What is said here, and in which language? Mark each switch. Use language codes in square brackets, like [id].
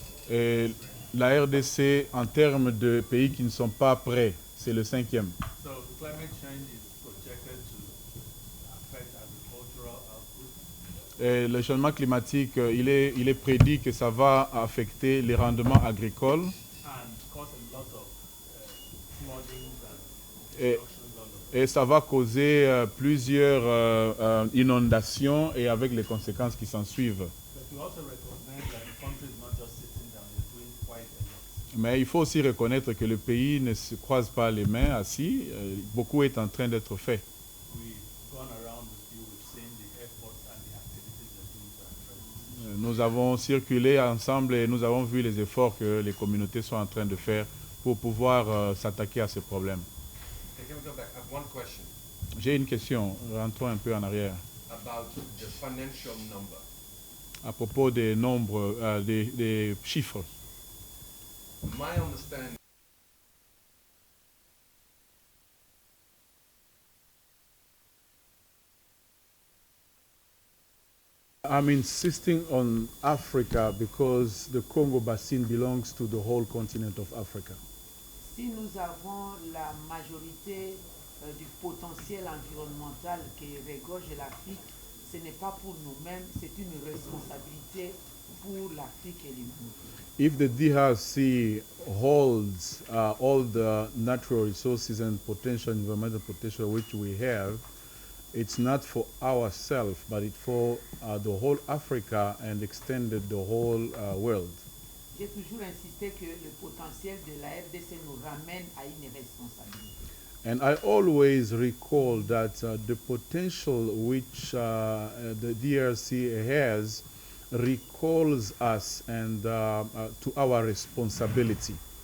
[fr] Et la RDC, en termes de pays qui ne sont pas prêts, c'est le 5e. [en] So climate change is projected to affect agricultural output. [fr] Et le changement climatique, il est prédit que ça va affecter les rendements agricoles [en] And cause a lot of flooding and [fr] et, [en] destructions all over. [fr] et ça va causer plusieurs inondations et avec les conséquences qui s'en suivent. [en] But we also recognize that the country is not just sitting down, it's doing quite a lot. [fr] Mais il faut aussi reconnaître que le pays ne se croise pas les mains assis. Beaucoup est en train d'être fait. [en] We've gone around with you, we've seen the efforts and the activities they're doing to address this. [fr] Nous avons circulé ensemble et nous avons vu les efforts que les communautés sont en train de faire pour pouvoir s'attaquer à ce problème. [en] Can we go back? I have one question [fr] J'ai une question, rentrons un peu en arrière, [en] about the financial number. [fr] à propos des nombres, des chiffres. [en] My understanding I'm insisting on Africa because the Congo Basin belongs to the whole continent of Africa. [fr] Si nous avons la majorité du potentiel environnemental qui regorge l'Afrique, ce n'est pas pour nous-mêmes, c'est une responsabilité pour l'Afrique et l'humanité. [en] If the DRC holds all the natural resources and potential, environmental potential which we have, it's not for ourselves, but it's for the whole Africa and extended the whole world. [fr] J'ai toujours insisté que le potentiel de la RDC nous ramène à une responsabilité. [en] And I always recall that the potential which the DRC has recalls us and to our responsibility.